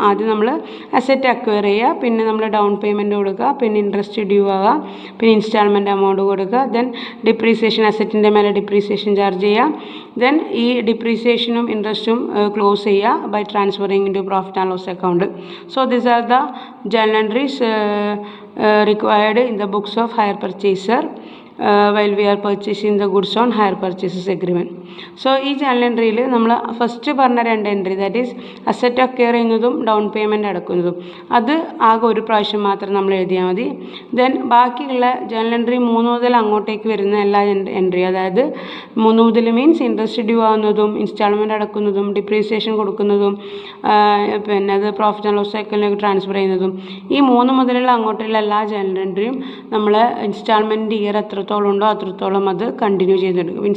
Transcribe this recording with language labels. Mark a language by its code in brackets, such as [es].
[ml] ആദ്യം നമ്മൾ asset acquire ചെയ്യുക, പിന്നെ നമ്മൾ ഡൗൺ പേയ്മെൻറ്റ് കൊടുക്കുക, പിന്നെ ഇൻട്രസ്റ്റ് ഡ്യൂ ആവുക, പിന്നെ ഇൻസ്റ്റാൾമെൻറ്റ് എമൗണ്ട് കൊടുക്കുക, ദെൻ ഡിപ്രീസിയേഷൻ അസറ്റിൻ്റെ മേലെ ഡിപ്രീസിയേഷൻ ചാർജ് ചെയ്യുക, ദെൻ ഈ ഡിപ്രീസിയേഷനും ഇൻട്രസ്റ്റും ക്ലോസ് ചെയ്യുക [en] By transferring in to profit and loss account. So these are the journal entries required in the books of hire purchaser while we are purchasing the goods on hire purchases agreement. [ml] So ഈ journal എൻട്രിയിൽ നമ്മൾ first പറഞ്ഞ 2 entry, [en] that is [ml] asset acquire ചെയ്യുന്നതും down payment അടക്കുന്നതും, അത് ആകെ ഒരു പ്രാവശ്യം മാത്രം നമ്മൾ എഴുതിയാൽ മതി. ദെൻ ബാക്കിയുള്ള ജേർണൽ എൻട്രി 3 മുതൽ അങ്ങോട്ടേക്ക് വരുന്ന എല്ലാ എൻട്രി, അതായത് 3 മുതൽ means interest due ആവുന്നതും instalment അടക്കുന്നതും depreciation കൊടുക്കുന്നതും പിന്നെ അത് പ്രോഫിറ്റ് ആൻഡ് ലോസ് അക്കൗണ്ടിലേക്ക് ട്രാൻസ്ഫർ ചെയ്യുന്നതും, ഈ 3 മുതലുള്ള അങ്ങോട്ടുള്ള എല്ലാ ജേർണൽ എൻട്രിയും നമ്മൾ ഇൻസ്റ്റാൾമെൻറ്റ് ഇയർ എത്രത്തോളം ഉണ്ടോ അത്രത്തോളം അത് കണ്ടിന്യൂ ചെയ്തെടുക്കും.